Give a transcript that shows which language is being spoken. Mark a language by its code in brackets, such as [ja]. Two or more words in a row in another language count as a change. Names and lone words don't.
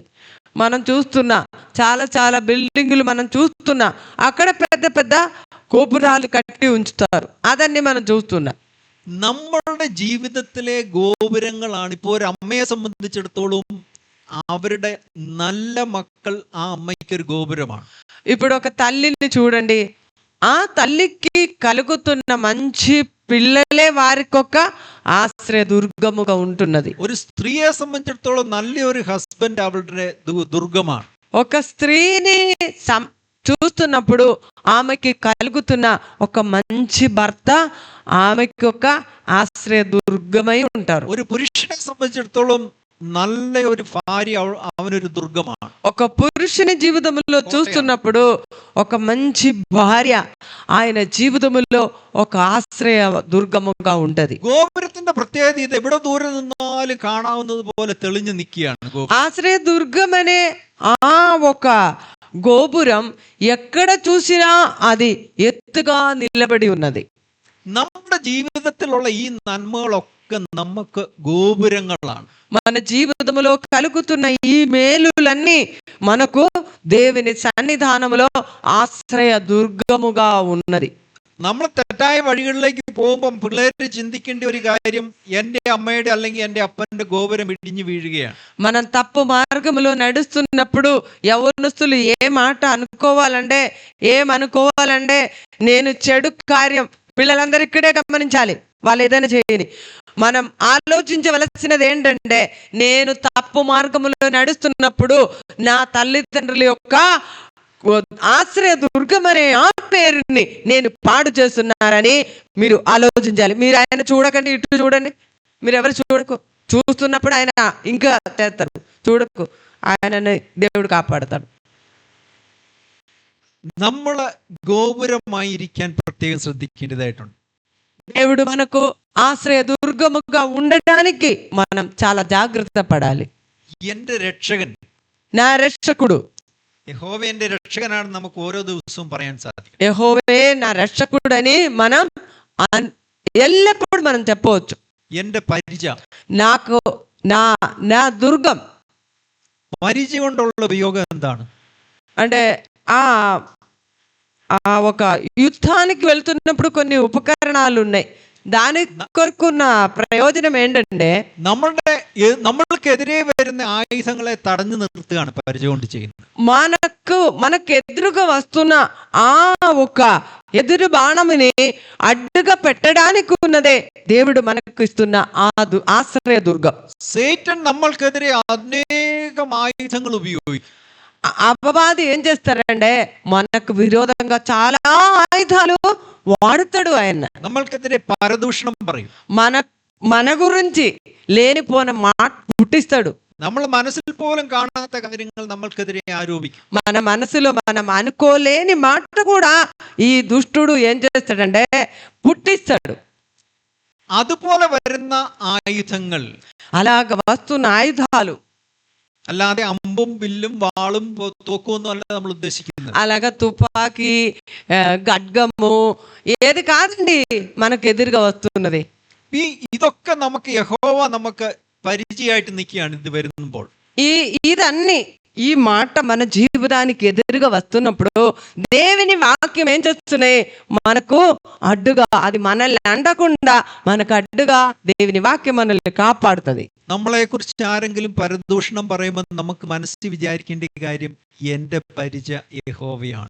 [te] మనం చూస్తున్నా చాలా బిల్డింగులు మనం చూస్తున్నా, అక్కడ పెద్ద పెద్ద గోపురాలు కట్టి ఉంచుతారు, അതന്നെ మనం చూస్తున్నా. [ml] നമ്മളുടെ ജീവിതത്തിലെ ഗോപുരങ്ങളാണ് ഇപ്പോൾ ഒരു അമ്മയെ സംബന്ധിച്ചിടത്തോളം അവരുടെ നല്ല മക്കൾ ആ അമ്മയ്ക്ക് ഒരു ഗോപുരമാണ്. [te] ఇప్పుడు ఒక తల్లిని చూడండి, ఆ తల్లికి కలుగుతున్న మంచి పిల్లలే వారికొక ఆశ్రయ దుర్గముగా ఉంటున్నది. [ml] ഒരു സ്ത്രീയെ സംബന്ധിച്ചിടത്തോളം നല്ലൊരു ഹസ്ബൻഡ് അവളുടെ ദുർഗമാണ്. [te] ఒక స్త్రీని చూస్తున్నప్పుడు ఆమెకి కలుగుతున్న ఒక మంచి భర్త ఆమెకి ఒక ఆశ్రయ దుర్గమై ఉంటారు. [ml] ഒരു പുരുഷനെ സംബന്ധിച്ചിടത്തോളം നല്ല ഒരു ഭാര്യ അവനൊരു ദുർഗമാണ്. [te] ఒక పురుషుని జీవితంలో చూస్తున్నప్పుడు ఒక మంచి భార్య ఆయన జీవితంలో ఒక ఆశ్రయ దుర్గముగా ఉంటది. [ml] ഗോപുരത്തിന്റെ പ്രത്യേകത ഇത് എവിടെ ദൂരെ നിന്നാലും കാണാവുന്നത് പോലെ തെളിഞ്ഞു നിൽക്കുകയാണ്. [te] ఆశ్రయ దుర్గం అనే ఆ ఒక గోపురం ఎక్కడ చూసినా అది ఎత్తుగా నిలబడి ఉన్నది. [ml] നമ്മുടെ ജീവിതത്തിലുള്ള ഈ നന്മകളൊക്കെ നമുക്ക് ഗോപുരങ്ങളാണ്. [te] మన జీవితంలో కలుగుతున్న ఈ మేలులన్నీ మనకు దేవుని సన్నిధానములో ఆశ్రయ దుర్గముగా ఉన్నది. [ml] നമ്മൾ തെറ്റായ വഴികളിലേക്ക് പോകുമ്പോൾ പിള്ളേര് ചിന്തിക്കേണ്ട ഒരു കാര്യം, എൻ്റെ അമ്മയുടെ അല്ലെങ്കിൽ എൻ്റെ അപ്പന്റെ ഗോപുരം ഇടിഞ്ഞു വീഴുകയാണ്. [te] మనం తప్పు మార్గములో నడుస్తున్నప్పుడు యవనస్తులు ఏ మాట ఏమనుకోవాలంటే నేను చెడు కార్యం, పిల్లలందరూ ఇక్కడే గమనించాలి, వాళ్ళు ఏదైనా చేయని. మనం ఆలోచించవలసినది ఏంటంటే నేను తప్పు మార్గములో నడుస్తున్నప్పుడు నా తల్లిదండ్రుల యొక్క ఆశ్రయ దుర్గం అనే ఆ పేరుని నేను పాడు చేస్తున్నారని మీరు ఆలోచించాలి. మీరు ఆయన చూడకండి, ఇటు చూడండి, మీరు ఎవరు చూస్తున్నప్పుడు ఆయన ఇంకా చేస్తారు, చూడకు, ఆయనని దేవుడు కాపాడతాడు. [ml] നമ്മള് ഗോപുരമായിരിക്കാൻ പ്രത്യേകം ശ്രദ്ധിക്കേണ്ടതായിട്ടുണ്ട്. [te] దేవుడు మనకు ఆశ్రయ దుర్గముగా ఉండటానికి మనం చాలా జాగ్రత్త పడాలి. [ml] എന്റെ രക്ഷകൻ, [te] నా రక్షకుడు, [ml] യഹോവ എന്റെ രക്ഷകനാണെന്ന് നമുക്ക് ഓരോ ദിവസവും പറയാൻ സാധിക്കും. [te] యెహోవే నా రక్షకుడని మనం ఎల్లప్పుడూ మనం చెప్పవచ్చు. [ml] എന്റെ പരിച, [te] నాకు నా నా దుర్గం. [ml] പരിച കൊണ്ടുള്ള ഉപയോഗം എന്താണ്? [te] అంటే ఆ ఆ ఒక యుద్ధానికి వెళ్తున్నప్పుడు కొన్ని ఉపకరణాలు ఉన్నాయి. దాని కొరకున్న ప్రయోజనం ఏంటంటే [ml] നമ്മൾക്കെതിരെ വരുന്ന ആയുധങ്ങളെ തടഞ്ഞു നിർത്തുകയാണ് പരിച കൊണ്ട് ചെയ്യുന്നത്. [te] మనకు ఎదురుగా వస్తున్న ఆ ఒక ఎదురు బాణముని అడ్డుగా పెట్టడానికి ఉన్నదే దేవుడు మనకు ఇస్తున్న ఆశ్రయ దుర్గం. [ml] സേറ്റൻ നമ്മൾക്കെതിരെ അനേകം ആയുധങ്ങൾ ഉപയോഗിക്കും. [te] అపవాది ఏం చేస్తారంటే మనకు విరోధంగా చాలా ఆయుధాలు వాడుతాడు. ఆయన [ml] നമ്മൾക്കെതിരെ പരദൂഷണം പറയും. [te] మన గురించి లేనిపోయిన మాట పుట్టిస్తాడు. [ml] നമ്മൾ മനസ്സിൽ പോലും കാണാത്ത കാര്യങ്ങൾ നമ്മൾക്കെതിരെ ആരോപിക്കും. [te] మన మనసులో మనం అనుకోలేని మాట కూడా ఈ దుష్టుడు ఏం చేస్తాడంటే పుట్టిస్తాడు. [ml] അതുപോലെ വരുന്ന ആയുധങ്ങൾ, [te] అలాగ వస్తున్న ఆయుధాలు [ml] അല്ലാതെ അമ്പും വില്ലും വാളും തോക്കുമൊന്നും അല്ല നമ്മൾ ഉദ്ദേശിക്കുന്നത്. [te] అలాగా తుపాకీ, ఖడ్గము ఏది కాదండి మనకు ఎదురుగా వస్తున్నది. [ml] ഇതൊക്കെ നമുക്ക് യഹോവ നമുക്ക് പരിചയമായിട്ട് നിൽക്കുകയാണ് ഇത് വരുമ്പോൾ. [te] ఇదన్నీ ఈ మాట మన జీవితానికి ఎదురుగా వస్తున్నప్పుడు దేవుని వాక్యం ఏం చేస్తున్నాయి మనకు అడ్డుగా, అది మనల్ని అండకుండా మనకు అడ్డుగా దేవుని వాక్యం మనల్ని కాపాడుతుంది. [ml] നമ്മളെ കുറിച്ച് ആരെങ്കിലും പരദൂഷണം പറയുമ്പോൾ നമുക്ക് മനസ്സിൽ വിചാരിക്കേണ്ട കാര്യം എന്റെ പരിച യഹോവയാണ്.